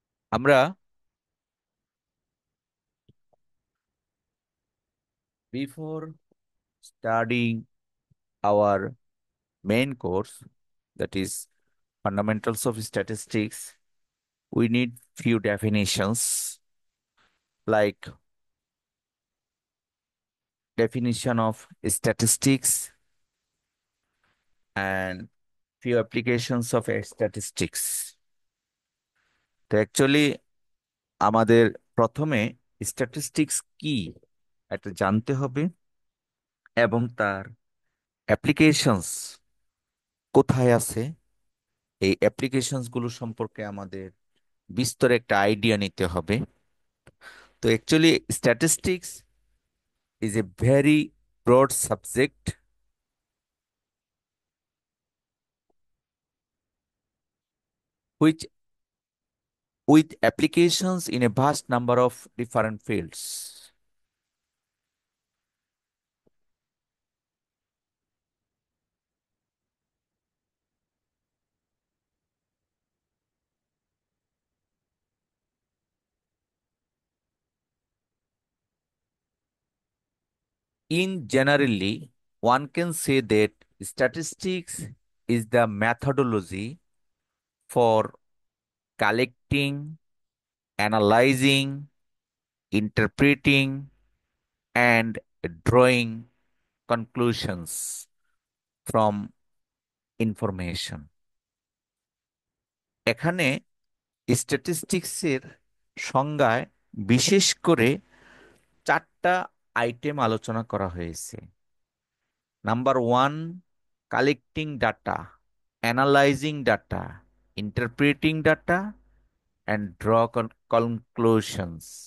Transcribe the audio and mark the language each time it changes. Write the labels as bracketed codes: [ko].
[bn] আমরা [en] before studying our main course, that is fundamentals of statistics, we need few definitions, like definition of statistics and few applications of statistics. [bn] তো actually আমাদের প্রথমে statistics কি এটা জানতে হবে, এবং তার অ্যাপ্লিকেশনস কোথায় আছে, এই অ্যাপ্লিকেশনস গুলো সম্পর্কে আমাদের বিস্তর একটা আইডিয়া নিতে হবে। [en] তো actually statistics is a very broad subject which with applications in a vast number of different fields. In generally, one can say that statistics is the methodology for collecting, analyzing, interpreting, and drawing conclusions from information. [bn] এখানে স্ট্যাটিস্টিক্সের সংজ্ঞায় বিশেষ করে চারটা item আলোচনা করা হয়েছে। [en] Number one, collecting data, analyzing data, interpreting data and draw conclusions.